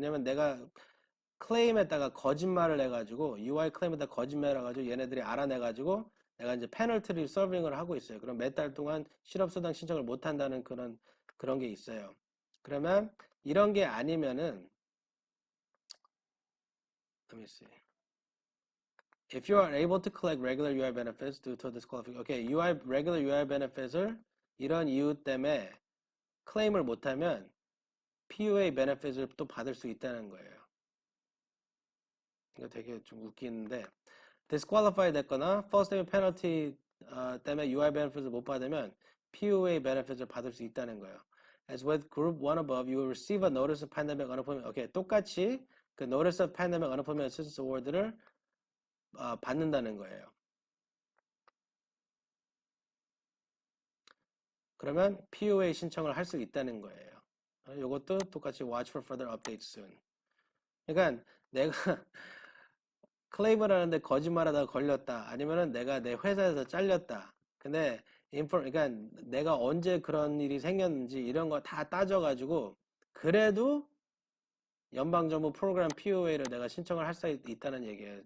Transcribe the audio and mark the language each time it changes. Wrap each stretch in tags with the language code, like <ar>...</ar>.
<ko>왜냐면 내가 클레임에다가 거짓말을 해가지고 UI 클레임에다 거짓말을 해가지고 얘네들이 알아내가지고 내가 이제 페널티를 서빙을 하고 있어요. 그럼 몇 달 동안 실업수당 신청을 못 한다는 그런 게 있어요. 그러면 이런 게 아니면은</ko> <en>let me see. If you are able to collect regular UI benefits due to disqualification, okay, regular UI benefits을</en> <ko>이런 이유 때문에 클레임을 못하면 PUA benefits을 또 받을 수 있다는 거예요. 이거 되게 좀 웃기는데 disqualify 됐거나 false statement penalty 때문에 UI benefits을 못 받으면 PUA benefits을 받을 수 있다는 거예요.</ko> <en>As with group 1 above, you will receive a notice of pandemic unemployment.</en> <ko>오케이, 똑같이 그 notice of pandemic unemployment assistance award를 받는다는 거예요. 그러면 PUA 신청을 할 수 있다는 거예요. 이것도 똑같이</ko> <en>watch for further updates soon.</en> <ko>그러니까 내가 클레임을 하는데 거짓말하다가 걸렸다. 아니면은 내가 내 회사에서 잘렸다. 근데 그러니까 내가 언제 그런 일이 생겼는지 이런 거 다 따져가지고 그래도 연방정부 프로그램 POA를 내가 신청을 할 수 있다는 얘기예요.</ko>